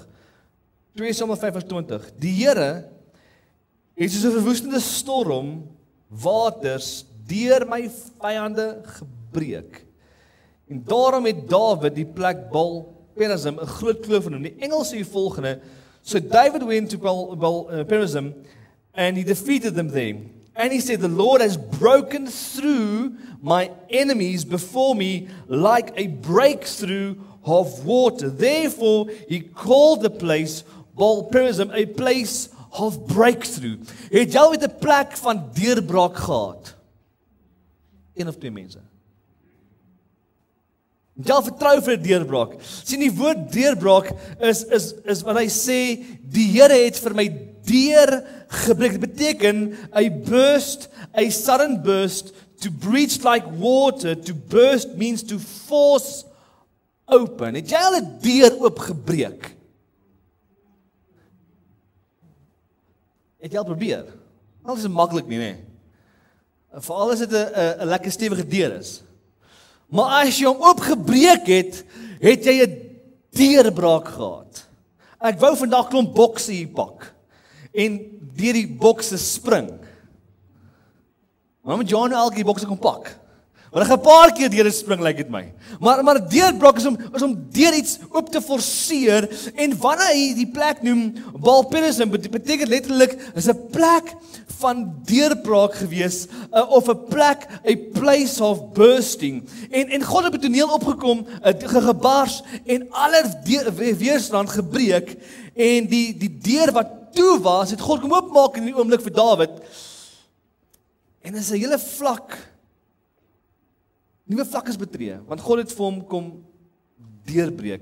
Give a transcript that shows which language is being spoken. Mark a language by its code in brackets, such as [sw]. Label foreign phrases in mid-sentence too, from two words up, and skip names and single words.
[af] 2 Samuel 5 vers 20. Die Here het soos 'n verwoestende storm waters deur my vyande gebreek. En daarom het Dawid die plek Baal-Perazim 'n groot kloof genoem. Die engel sê die volgende: [en] So David went to Baal-Perazim and he defeated them there. And he said, the Lord has broken through my enemies before me like a breakthrough of water. Therefore he called the place Baal-Perazim a place of breakthrough. [af] Het jy al met 'n plek van deurbraak gehad? Een of twee mense. Jy vertrou vir 'n deurbraak. Sien, die woord deurbraak is wat hy sê, die Here het vir my deur gebreek. Dit beteken [en] a sudden burst, to breach like water, to burst means to force open. [af] Het jy al 'n deur oopgebreek? Het jy al probeer? Alles is maklik nie, nee. Veral as dit 'n lekker stewige deur is. Maar as jy hom oopgebreek het, het jy 'n deurbraak gehad. Ek wou vandag klomp bokse hier pak en deur die bokse spring. Maar moet Johan elke die bokse kom pak. Want ek gaan 'n paar keer deur spring, lyk dit my. Maar deurbraak is om deur iets oop te forceer, en wanneer hy die plek noem Baal-Perazim, beteken letterlik is 'n plek van deurbraak gewees, of 'n plek, [en] a place of bursting. [af] En God het op die toneel opgekom, gebars en alle weerstand gebreek, en die deur wat toe was, het God kom oopmaak in die oomblik vir Dawid. En is 'n hele nuwe vlak is betree, want God het vir hom kom deurbreek.